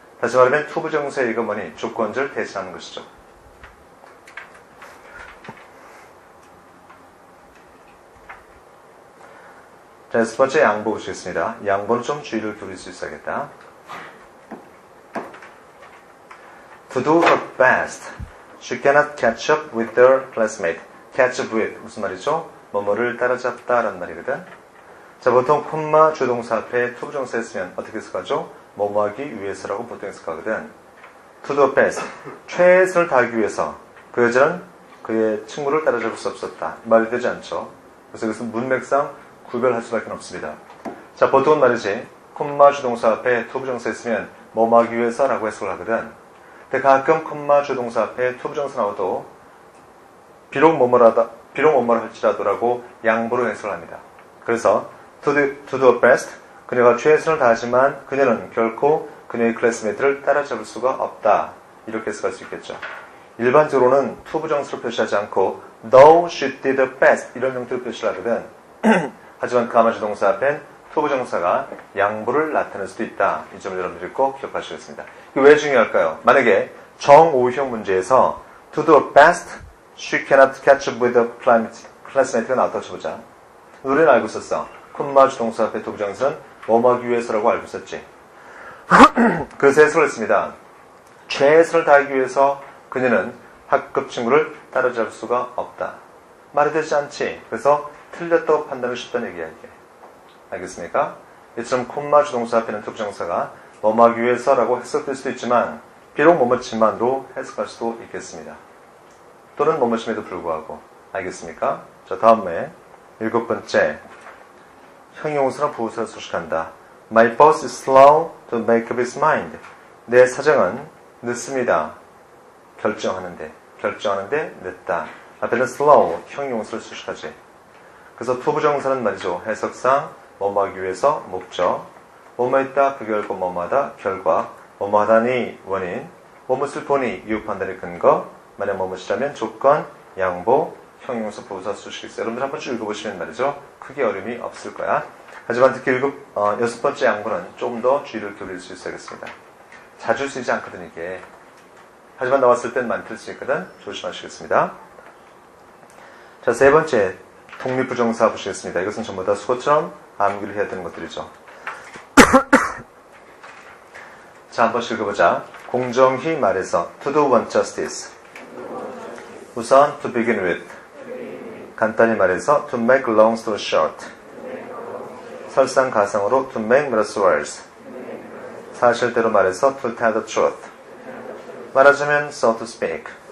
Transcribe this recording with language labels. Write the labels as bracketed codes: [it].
[ko] 다시 말하면 투부정사의 이거 뭐니? 조건절 대신하는 것이죠. 자, 여섯 번째 양보 보시겠습니다. 양보는 좀 주의를 기울일 수 있어야겠다. [en] To do her best, she cannot catch up with their classmate. catch up with [ko] 무슨 말이죠? 뭐뭐를 따라잡다라는 말이거든. 자, 보통 콤마 주동사 앞에 투부정사 했으면 어떻게 해석하죠? 뭐뭐하기 위해서라고 보통 해석하거든. [en] To do her best, [ko] 최선을 다하기 위해서 그 여자는 그의 친구를 따라잡을 수 없었다. 말이 되지 않죠. 그래서 이것은 문맥상 구별할 수밖에 없습니다. 자, 보통은 말이지. 콤마 주동사 앞에 투부정사 했으면 뭐뭐 하기 위해서라고 해석을 하거든. 근데 가끔 콤마 주동사 앞에 투부정사 나와도 비록 뭐뭐라 할지라도라고 양보로 해석을 합니다. 그래서 [en] to do her best, [ko] 그녀가 최선을 다하지만 그녀는 결코 그녀의 클래스메이트를 따라잡을 수가 없다. 이렇게 해석할 수 있겠죠. 일반적으로는 투부정사로 표시하지 않고 [en] though she did her best [ko] 이런 형태로 표시를 하거든. 하지만 가마주동사 앞엔 투부정사가 양보를 나타낼 수도 있다. 이 점을 여러분들이 꼭 기억하시겠습니다. 이게 왜 중요할까요? 만약에 정오형 문제에서 [en] to do her best, she cannot catch up with the classmate가 [ko] 나왔다고 쳐보자. 우리는 알고 있었어. 콤마주동사 앞에 투부정사는 뭐뭐 하기 위해서라고 알고 있었지. 그래서 해석을 했습니다. 최선을 다하기 위해서 그녀는 학급 친구를 따라잡을 수가 없다. 말이 되지 않지. 그래서 틀렸다고 판단을 쉽다는 얘기야, 이게. 알겠습니까? 이처럼 콤마 주동사 앞에는 투부정사가 뭐뭐 하기 위해서라고 해석될 수도 있지만 비록 뭐뭐지만로 해석할 수도 있겠습니다. 또는 뭐뭐심에도 불구하고. 알겠습니까? 자, 다음에 일곱 번째 형용사나 부호사를 소식한다. [en] My boss is slow to make up his mind. [ko] 내 사장은 늦습니다. 결정하는데 늦다. 앞에는 slow, 형용사를 수식하지. 그래서 투부정사는 말이죠. 해석상 뭐뭐 하기 위해서 목적, 뭐뭐 했다 그 결과 뭐뭐하다 결과, 뭐뭐 하다니 원인, 뭐뭐을 보니 이유 판단의 근거, 만약 뭐뭐시라면 조건, 양보, 형용사, 부호사 수식이 있어요. 여러분들 한 번씩 읽어보시면 말이죠. 크게 어려움이 없을 거야. 하지만 특히 여섯 번째 양보는 좀 더 주의를 기울일 수 있어야겠습니다. 자주 쓰이지 않거든 이게. 하지만 나왔을 땐 많이 틀 수 있거든. 조심하시겠습니다. 자, 세 번째 독립부정사 보시겠습니다. 이것은 전부 다 수거처럼 암기를 해야 되는 것들이죠. 자, 한 번씩 읽어보자. 공정히 말해서 [en] to do one justice. [ko] 우선 [en] to begin with. [ko] 간단히 말해서 [en] to make long story short. [ko] 설상가상으로 [en] to make matters worse. [ko] 사실대로 말해서 [en] to tell the truth. [ko] 말하자면 [en] so to speak.